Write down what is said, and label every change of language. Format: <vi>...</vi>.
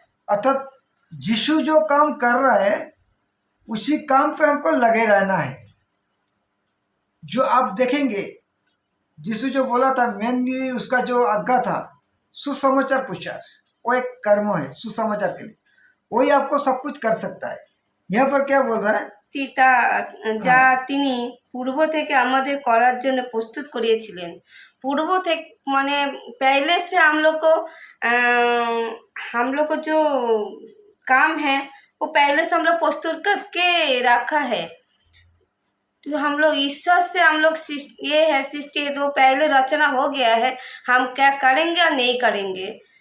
<hi>अर्थात यीशु जो काम कर रहा है उसी काम पे हमको लगे रहना है। जो आप देखेंगे यीशु जो बोला था, मेनली उसका जो आज्ञा था सुसमाचार प्रचार, वो एक कर्म है सुसमाचार के लिए। वही आपको सब कुछ कर सकता है। यहाँ पर क्या बोल रहा है?</hi> <bn>যা তিনি পূর্ব থেকে আমাদের করার জন্য প্রস্তুত করিয়েছিলেন।</bn> <hi>पूर्व थे माने पहले से हम लोग को जो काम है वो पहले से हम लोग प्रस्तुत करके रखा है। तो हम लोग ईश्वर से हम लोग ये है सृष्टि तो पहले रचना हो गया है, हम क्या करेंगे और नहीं करेंगे।</hi>